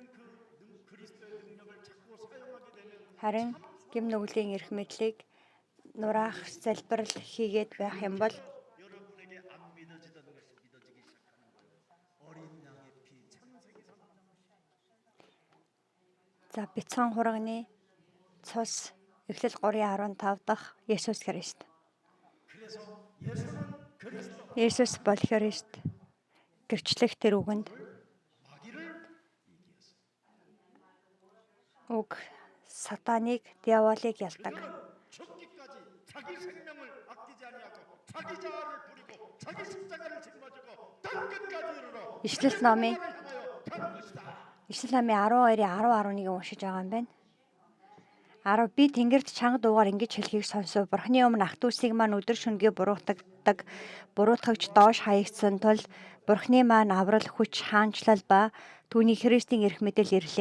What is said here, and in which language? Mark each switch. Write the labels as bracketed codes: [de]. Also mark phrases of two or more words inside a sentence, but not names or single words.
[mn] Харин гэм нүглийн эрх мэдлийг нураах залбирал хийгээд байх юм бол за бяцхан хурганы цус Эхлэл 3:15 дахь Есүс Христ. Есүс бол Христ. Гэрчлэх тэр үгэнд үг сатаныг, диаволыг ялдаг. [ko] 자기 생명을 아끼지 아니하고 자기 자아를 부리고 자기 십자가를 짊어지고 땅 끝까지 이르러 [mn] Ишлэл номын 12:10-11 уншиж байгаа юм байна. 10 би тэнгэрт чанга дуугаар ингэж хэлхийг сонсов. Бурхны өмнө ах дүүсийг маань өдөр шөнөгүй буруутгагч доош хаягдсан тул Бурхны маань аврал хүч хаанчлал ба түүний Христийн эрх мэдэл ирлээ.